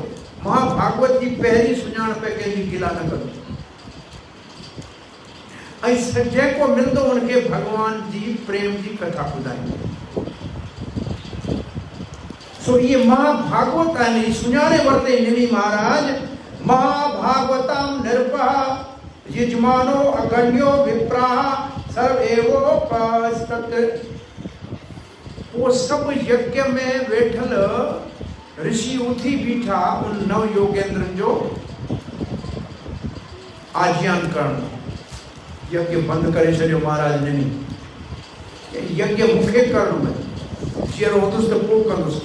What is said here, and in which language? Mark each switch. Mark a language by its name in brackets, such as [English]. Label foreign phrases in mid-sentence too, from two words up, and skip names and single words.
[Sindhi] महाभागवत जी पहिरीं सुञाणप कंहिंजी गिला न कंदो। ऐं जेको मिलंदो हुनखे भॻवान जी प्रेम जी कथा ॿुधाईंदो। सो ये महाभागवत आहिनि, सुञाणे वरिते निमी महाराज। [Sanskrit] महाभागवतम निर्भः यजमानो अगण्यो विप्राः सर्वेवोपस्तत्। [Sindhi] वो सब यज्ञ में वेठल ऋषि उथी बीठा उन नव योगेंद्रन जो आज्ञान करण। यज्ञ बंद करे छॾियो महाराज निमी, यज्ञ मूंखे करणो आहे, चेरो हूंदुसि त पोइ कंदुसि।